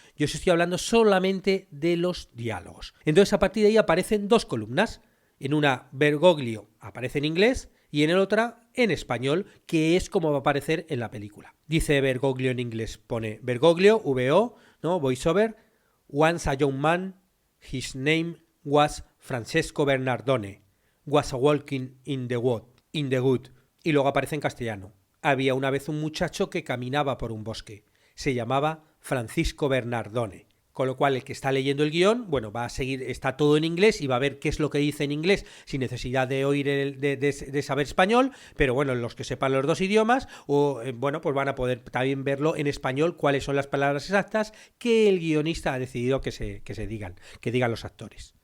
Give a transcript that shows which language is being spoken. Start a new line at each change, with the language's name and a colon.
Spanish: Yo os estoy hablando solamente de los diálogos. Entonces, a partir de ahí aparecen dos columnas. En una, Bergoglio aparece en inglés y en el otra, en español, que es como va a aparecer en la película. Dice Bergoglio en inglés, pone Bergoglio, VO, ¿no?
English: Voiceover. Once a young man, his name was Francesco Bernardone, was a walking in the wood.
Spanish: Y luego aparece en castellano. Había una vez un muchacho que caminaba por un bosque. Se llamaba Francisco Bernardone. con lo cual el que está leyendo el guión, bueno, va a seguir, está todo en inglés y va a ver qué es lo que dice en inglés sin necesidad de oír, de saber español, pero bueno, los que sepan los dos idiomas, bueno, pues van a poder también verlo en español, cuáles son las palabras exactas que el guionista ha decidido que digan los actores.